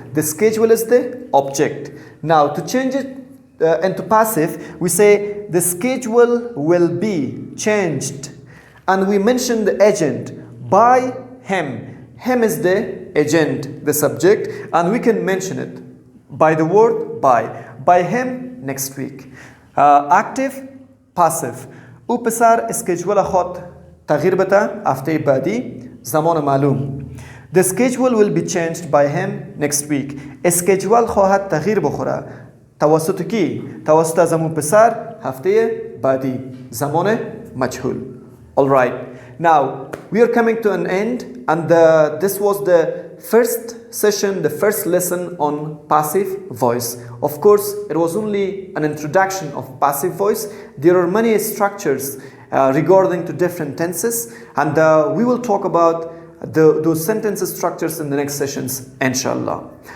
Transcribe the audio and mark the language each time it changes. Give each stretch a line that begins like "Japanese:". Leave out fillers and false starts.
English: The schedule is the object. Now, to change it into passive, we say the schedule will be changed, and we mention the agent by him. Him is the agent, the subject, and we can mention it by the word by him next week. Active, passive.
Persian: او پسر اسکیجول خود تغییر بده هفته بعدی. زمان معلوم.
English: The schedule will be changed by him next week.
Persian: اسکیجول خواهد تغییر بخوره. توسط کی؟ توسط زمان پسر هفته بعدی. زمان مجهول. Alright.
English: Now, we are coming to an end, and this was the first session, the first lesson on passive voice. Of course, it was only an introduction of passive voice. There are many structures regarding to different tenses, and we will talk about those sentence structures in the next sessions, inshallah.